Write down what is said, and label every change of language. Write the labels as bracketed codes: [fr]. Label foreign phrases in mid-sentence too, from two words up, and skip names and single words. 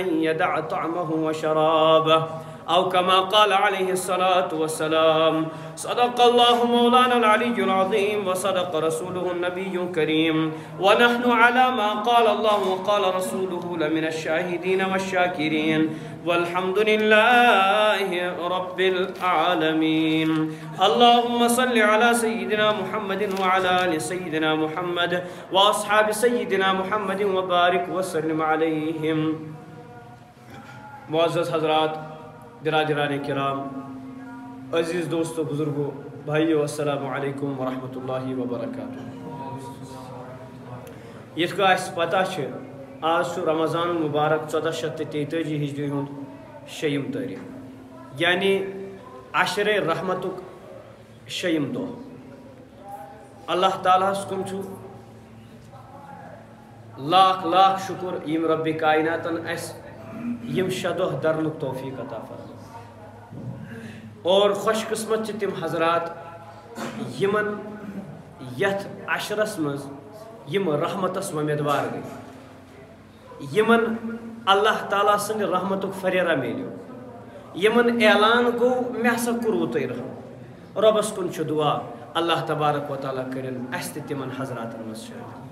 [ar] يدع طعمه وشرابه أو كما قال عليه الصلاة والسلام صدق الله مولانا العلي العظيم وصدق رسوله النبي الكريم ونحن على ما قال الله وقال رسوله لمن الشاهدين والشاكرين والحمد لله رب العالمين اللهم صل على سيدنا محمد وعلى آل سيدنا محمد وأصحاب سيدنا محمد وبارك وسلم عليهم. [ur] معزز حضرات، برادران کرام، عزیز دوستو، بزرگو، بھائیو، [ar] السلام علیکم ورحمۃ اللہ وبرکاتہ. [ks] یت کا اس پتہ چھ آج رمضان المبارک 1443 ہجری ہند 6 تاریخ، یعنی عشر رحمتک 6 دہ. اللہ تعالیٰ کن چھ لاکھ لاکھ شکر یم رب کائناتن اس یم 6 دہ درنک توفیق عطا فرمائے. اور خوش قسمت تم حضرات یمن یت عشرس مز یم رحمتس امیدوار گئی، یمن اللہ تعالیٰ سند رحمتک فریرہ میلیو، یمن اعلان گو میں ہسا کورو تہ رحم. ربس کن چھ دعا اللہ تبارک و تعالیٰ کرن اس تمن حضراتن مز شامل.